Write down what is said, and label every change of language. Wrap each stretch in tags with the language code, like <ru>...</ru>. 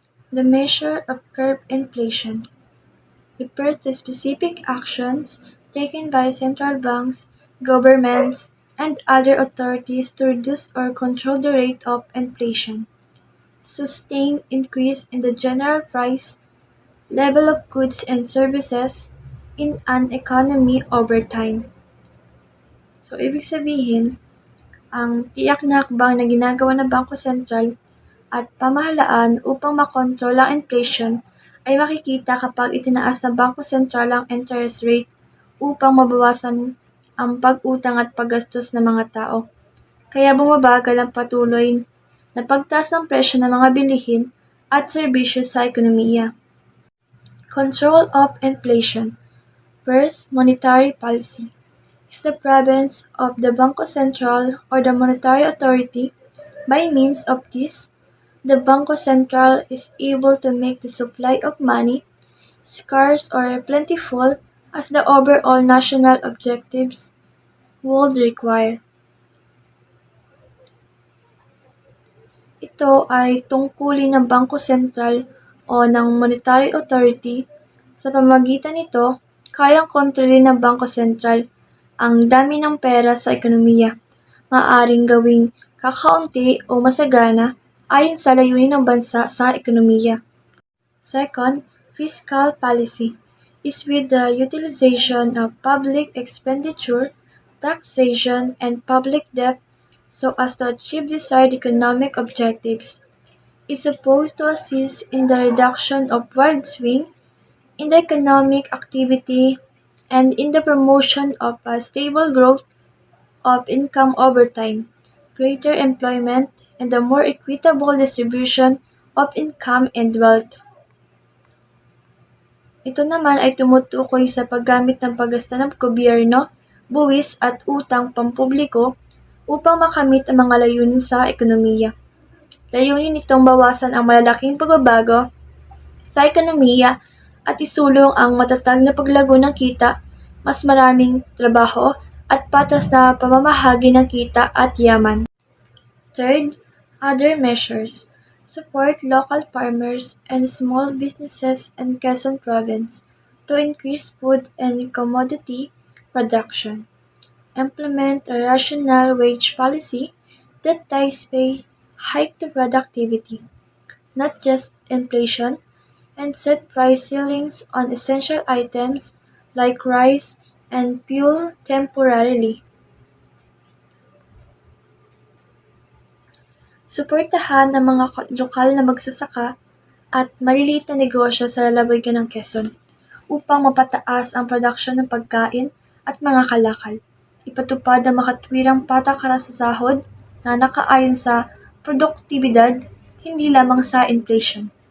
<en>The measure of curb inflation refers to specific actions taken by central banks, governments, and other authorities to reduce or control the rate of inflation. Sustained increase in the general price level of goods and services in an economy over time.</en> <tl>So, ibig sabihin, ang tiyak na hakbang na ginagawa ng Bangko Sentral at pamahalaan upang makontrol ang inflation ay makikita kapag itinaas ng Bangko Sentral ang interest rate upang mabawasan ang pag-utang at paggastos ng mga tao. Kaya bumabagal ang patuloy na pagtaas ng presyo ng mga bilihin at serbisyo sa ekonomiya.</tl> <en>Control of inflation. First, monetary policy is the province of the Bangko Sentral or the monetary authority. By means of this, the Bangko Sentral is able to make the supply of money scarce or plentiful as the overall national objectives would require.</en> <tl>Ito ay tungkulin ng Bangko Sentral o ng Monetary Authority. Sa pamamagitan nito, kayang kontrolin ng Bangko Sentral ang dami ng pera sa ekonomiya. Maaaring gawing kakaunti o masagana ayon sa layunin ng bansa sa ekonomiya.</tl> <en>Second, fiscal policy is with the utilization of public expenditure, taxation, and public debt so as to achieve desired economic objectives. Is supposed to assist in the reduction of wild swing in the economic activity and in the promotion of a stable growth of income over time, greater employment, and a more equitable distribution of income and wealth.</en> <tl>Ito naman ay tumutukoy sa paggamit ng paggasta ng gobyerno, buwis at utang pampubliko upang makamit ang mga layunin sa ekonomiya. Layunin nitong bawasan ang malalaking pagbabago sa ekonomiya at isulong ang matatag na paglago ng kita, mas maraming trabaho at patas na pamamahagi ng kita at yaman.</tl> <en>Third, other measures. Support local farmers and small businesses in Quezon Province to increase food and commodity production. Implement a rational wage policy that ties pay hike to productivity, not just inflation, and set price ceilings on essential items like rice and fuel temporarily.</en> <tl>Suportahan ang mga lokal na magsasaka at maliliit na negosyo sa lalawigan ng Quezon upang mapataas ang produksyon ng pagkain at mga kalakal. Ipatupad ang makatwirang patakaran sa sahod na nakaayon sa produktibidad, hindi lamang sa inflation.</tl>